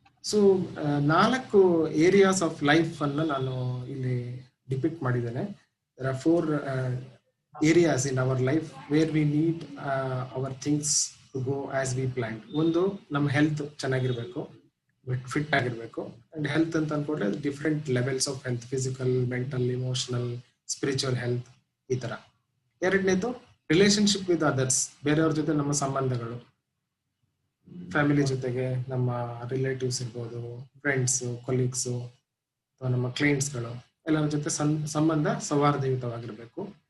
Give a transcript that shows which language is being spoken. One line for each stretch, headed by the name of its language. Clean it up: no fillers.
Kannada: So 4 areas of life ಅನ್ನು ನಾನು ಇಲ್ಲಿ ಡಿಪಿಕ್ಟ್ ಮಾಡಿದ್ದೇನೆ.
English: there are 4 areas in our life where we need our things to go as we planned.
Kannada: ಒಂದು ನಮ್ಮ health ಚೆನ್ನಾಗಿರ್ಬೇಕು, fit ಆಗಿರ್ಬೇಕು. ಅಂಡ್ ಹೆಲ್ತ್ ಅಂತ ಅನ್ಕೊಂಡ್ರೆ different levels of health, physical, mental, emotional, spiritual health, ಈ ತರ. ಎರಡನೇದು ರಿಲೇಶನ್ಶಿಪ್ ವಿತ್ ಅದರ್ಸ್, ಬೇರೆಯವ್ರ ಜೊತೆ ನಮ್ಮ ಸಂಬಂಧಗಳು, ಫ್ಯಾಮಿಲಿ ಜೊತೆಗೆ, ನಮ್ಮ ರಿಲೇಟಿವ್ಸ್ ಇರ್ಬೋದು, ಫ್ರೆಂಡ್ಸ್, ಕೊಲೀಗ್ಸು, ಅಥವಾ ನಮ್ಮ ಕ್ಲೈಂಟ್ಸ್ಗಳು, ಎಲ್ಲರ ಜೊತೆ ಸಂಬಂಧ ಸೌಹಾರ್ದಯುತವಾಗಿರ್ಬೇಕು.